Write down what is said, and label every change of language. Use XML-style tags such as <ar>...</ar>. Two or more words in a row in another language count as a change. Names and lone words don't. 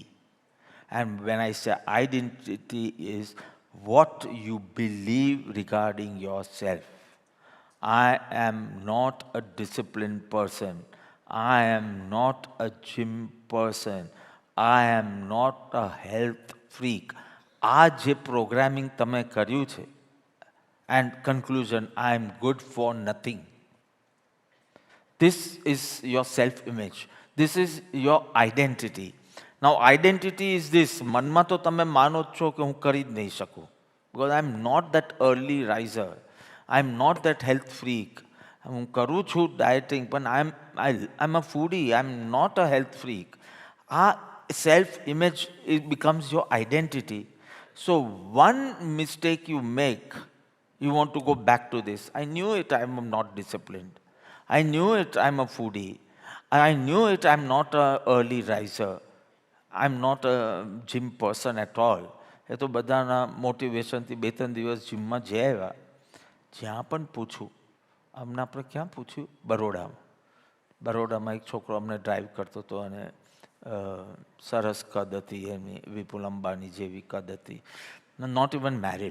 <en>And when I say identity is what you believe regarding yourself. I am not a disciplined person. I am not a gym person. I am not a health freak.</en> <gu>આ જે પ્રોગ્રામિંગ તમે કર્યું છે,</gu> <en>and conclusion, I am good for nothing. This is your self-image. This is your identity. Now, identity is this.</en> <gu>મનમાં તો તમે માનો જ છો કે હું કરી જ નહીં શકું.</gu> <en>Because I am not that early riser. I am not that health freak.</en> <gu>હું કરું છું ડાયટિંગ, પણ</gu> <en>I'm a foodie. I'm not a health freak. આ self-image, it becomes your identity. So one mistake you make, you want to go back to this. I knew it, I'm not disciplined. I knew it, I'm a foodie. I knew it, I'm not an early riser. I'm not a gym person at all.</en> <gu>એ તો બધાના મોટિવેશનથી 2-3 દિવસ જીમમાં જઈ આવ્યા. જ્યાં પણ પૂછું, અમને આપણે ક્યાં પૂછ્યું? બરોડામાં એક છોકરો અમને ડ્રાઈવ કરતો હતો અને સરસ કદ હતી એની, વિપુલ અંબાણી જેવી કદ હતી,</gu> <en>not even married.</en>